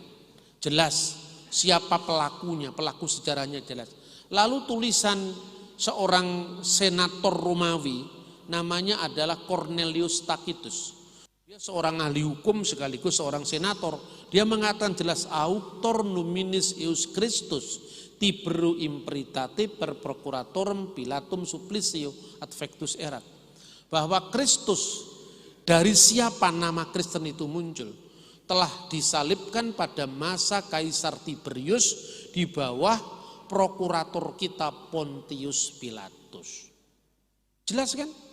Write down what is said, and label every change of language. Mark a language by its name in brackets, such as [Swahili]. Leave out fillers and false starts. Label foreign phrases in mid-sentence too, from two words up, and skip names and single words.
[Indonesian] Jelas siapa pelakunya, pelaku sejarahnya jelas. Lalu tulisan seorang senator Romawi, namanya adalah Cornelius Tacitus. Dia seorang ahli hukum sekaligus seorang senator. Dia mengatakan jelas, [Latin] auctor nominis eius Christus tiberu imperitate per procuratorem Pilatum supplicio adfectus erat. [Indonesian] Bahwa Kristus, dari siapa nama Kristen itu muncul, telah disalibkan pada masa Kaisar Tiberius di bawah prokurator kita Pontius Pilatus. Jelas kan?